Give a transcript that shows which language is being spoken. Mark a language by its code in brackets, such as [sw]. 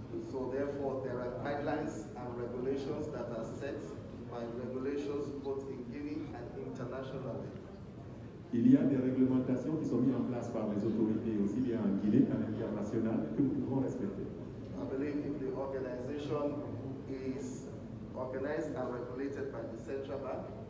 [en] So therefore, there are guidelines and regulations that are set by regulations both in Guinea and internationally. [fr] Il y a des réglementations qui sont mises en place par les autorités aussi bien en Guinée qu'à l'international que nous devons respecter. [en] I believe if the organization is organized and regulated by the central bank,